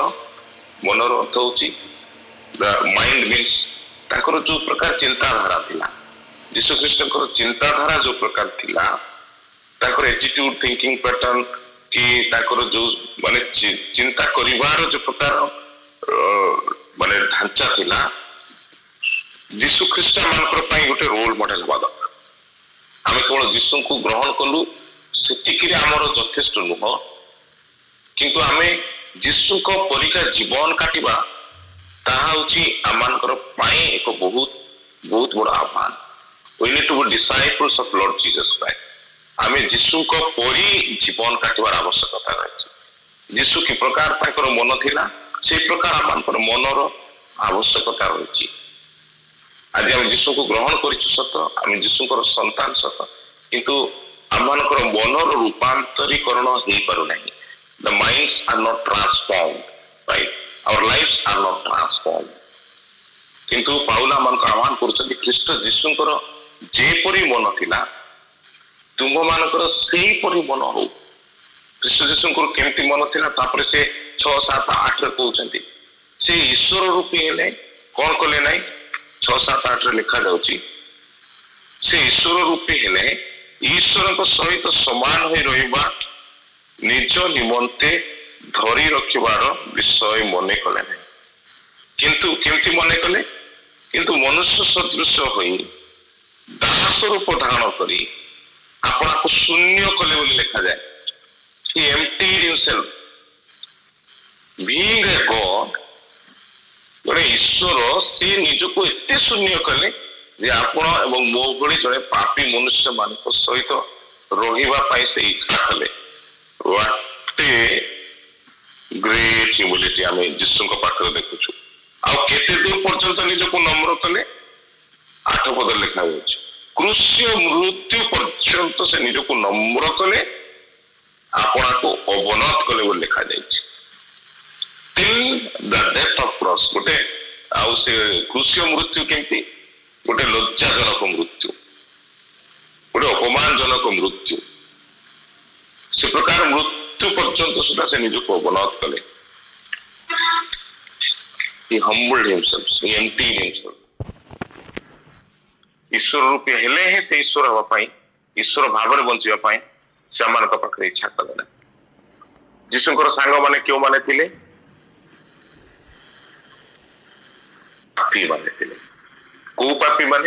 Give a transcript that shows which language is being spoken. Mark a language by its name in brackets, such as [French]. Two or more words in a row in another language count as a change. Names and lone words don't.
[Odia] ମନର ଅର୍ଥ ହଉଛି [English] mind means [Odia] ତାଙ୍କର ଯୋଉ ପ୍ରକାର ଚିନ୍ତାଧାରା ଥିଲା, ଯୀଶୁ ଖ୍ରୀଷ୍ଟଙ୍କର ଚିନ୍ତାଧାରା ଯୋଉ ପ୍ରକାର ଥିଲା, ତାଙ୍କର [English] attitude thinking pattern [Odia] କି ତାଙ୍କର ଯୋଉ ମାନେ ଚିନ୍ତା କରିବାର ଯୋଉ ପ୍ରକାର ମାନେ ଢାଞ୍ଚା ଥିଲା, ଯୀଶୁ ଖ୍ରୀଷ୍ଟ ମାନଙ୍କର ପାଇଁ ଗୋଟେ [English] role model [Odia] ହବା ଦରକାର। ଆମେ କେବଳ ଯୀଶୁଙ୍କୁ ଗ୍ରହଣ କଲୁ ସେତିକିରେ ଆମର ଯଥେଷ୍ଟ ନୁହଁ, କିନ୍ତୁ ଆମେ ଯୀଶୁଙ୍କ ପରିକା ଜୀବନ କାଟିବା ତାହା ହଉଛି ଆମମାନଙ୍କର ପାଇଁ ଏକ ବହୁତ ବହୁତ ବଡ ଆହ୍ୱାନ। [English] we need to be disciples of Lord Jesus Christ. [Odia] ଆମେ ଯୀଶୁଙ୍କ ପରି ଜୀବନ କାଟିବାର ଆବଶ୍ୟକତା ରହିଛି। ଯୀଶୁ କି ପ୍ରକାର ତାଙ୍କର ମନ ଥିଲା, ସେଇ ପ୍ରକାର ଆମମାନଙ୍କର ମନର ଆବଶ୍ୟକତା ରହିଛି। ଆଜି ଆମେ ଯୀଶୁଙ୍କୁ ଗ୍ରହଣ କରିଛୁ ସତ, ଆମେ ଯୀଶୁଙ୍କର ସନ୍ତାନ ସତ, କିନ୍ତୁ ଆମମାନଙ୍କର ମନର ରୂପାନ୍ତରୀକରଣ ହେଇପାରୁନାହିଁ। [English] the minds are not transformed, right? our lives are not transformed. [Odia] କିନ୍ତୁ ପାଉଲ ଆମମାନଙ୍କୁ ଆହ୍ୱାନ କରୁଛନ୍ତି ଖ୍ରୀଷ୍ଟ ଯୀଶୁଙ୍କର ଯେପରି ମନ ଥିଲା ତୁମମାନଙ୍କର ସେଇପରି ମନ ହଉ। ଖ୍ରୀଷ୍ଟ ଯୀଶୁଙ୍କର କେମିତି ମନ ଥିଲା, ତାପରେ ସେ 6, 7, 8ରେ କହୁଛନ୍ତି ସେ ଈଶ୍ୱର ରୂପୀ ହେଲେ କଣ କଲେ ନାହିଁ? 6, 7, 8ରେ ଲେଖା ଯାଉଛି ସେ ଈଶ୍ୱର ରୂପୀ ହେଲେ ଈଶ୍ୱରଙ୍କ ସହିତ ସମାନ ହୋଇ ରହିବା ନିଜ ନିମନ୍ତେ ଧରି ରଖିବାର ବିଷୟ ମନେ କଲେ ନାହିଁ। କିନ୍ତୁ କେମିତି ମନେ କଲେ? କିନ୍ତୁ ମନୁଷ୍ୟ ସଦୃଶ ହୋଇ ଦାସ ରୂପ ଧାରଣ କରି ଆପଣାକୁ ଶୂନ୍ୟ କଲେ ବୋଲି ଲେଖାଯାଏ। [English] he emptied himself being a God. [Odia] ଜଣେ ଈଶ୍ୱର ସେ ନିଜକୁ ଏତେ ଶୂନ୍ୟ କଲେ ଯେ ଆପଣ ଏବଂ ମୋ ଭଳି ଜଣେ ପାପୀ ମନୁଷ୍ୟ ମାନଙ୍କ ସହିତ ରହିବା ପାଇଁ ସେ ଇଚ୍ଛା କଲେ। [English] what a great humility [Odia] ଆମେ ଯୀଶୁଙ୍କ ପାଖରେ ଦେଖୁଛୁ। ଆଉ କେତେ ଦୂର ପର୍ଯ୍ୟନ୍ତ ନିଜକୁ ନମ୍ର କଲେ? 8 ପଦରେ ଲେଖା ଯାଉଛି କୃଷ୍ୟ ମୃତ୍ୟୁ ପର୍ଯ୍ୟନ୍ତ ସେ ନିଜକୁ ନମ୍ର କଲେ, ଆପଣାକୁ ଅବନତ କଲେ ବୋଲି ଲେଖାଯାଇଛି। [English] till the death of cross। [Odia] ଗୋଟେ ଆଉ ସେ କୃଷ୍ୟ ମୃତ୍ୟୁ କେମିତି? ଗୋଟେ ଲଜ୍ଜାଜନକ ମୃତ୍ୟୁ, ଗୋଟେ ଅପମାନଜନକ ମୃତ୍ୟୁ। ସେ ପ୍ରକାର ମୃତ୍ୟୁ ପର୍ଯ୍ୟନ୍ତ ସୁଦ୍ଧା ସେ ନିଜକୁ ଅବନତ କଲେ। [English] he humbled himself, he emptied himself। [Odia] ଈଶ୍ୱର ରୂପୀ ହେଲେ ହିଁ ସେ ଈଶ୍ୱର ହେବା ପାଇଁ, ଈଶ୍ୱର ଭାବରେ ବଞ୍ଚିବା ପାଇଁ ସେମାନଙ୍କ ପାଖରେ ଇଚ୍ଛା କଲେ ନା। ଯୀଶୁଙ୍କର ସାଙ୍ଗମାନେ କେଉଁମାନେ ଥିଲେ? ପାପୀ ମାନେ ଥିଲେ। କୋଉ ପାପୀ ମାନେ?